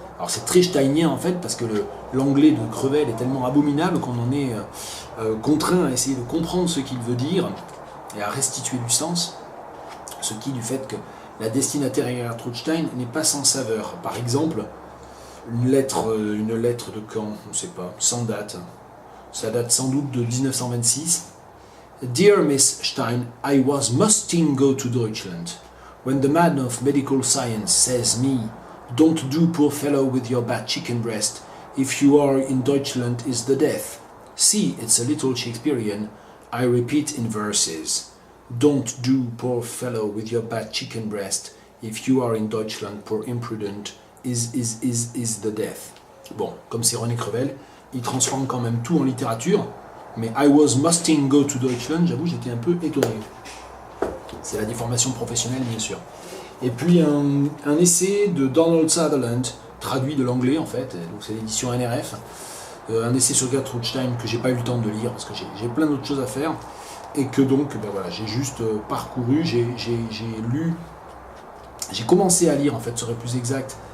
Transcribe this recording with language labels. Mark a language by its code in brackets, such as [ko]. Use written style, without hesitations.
[fr] Alors c'est très steinien en fait, parce que l'anglais de Crevel est tellement abominable qu'on en est contraint à essayer de comprendre ce qu'il veut dire et à restituer du sens, ce qui, du fait que la destinataire est Gertrude Stein, n'est pas sans saveur. Par exemple, une lettre de quand, on ne sait pas, sans date, ça date sans doute de 1926. [en] Dear Miss Stein, I must go to Deutschland. When the man of medical science says me, don't do poor fellow with your bad chicken breast, if you are in Deutschland is the death. See, it's a little Shakespearean, I repeat in verses. Don't do poor fellow with your bad chicken breast, if you are in Deutschland, poor imprudent, is the death. [fr] Bon, comme c'est René Crevel, il transforme quand même tout en littérature, mais [en] I musting go to Deutschland, [fr] j'avoue, j'étais un peu étonné. C'est la déformation professionnelle, bien sûr. Et puis un essai de Donald Sutherland, traduit de l'anglais en fait, donc c'est l'édition NRF, un essai sur Gertrude Stein que j'ai pas eu le temps de lire parce que j'ai plein d'autres choses à faire, et que donc j'ai juste parcouru, j'ai lu, j'ai commencé à lire en fait, serait plus exact,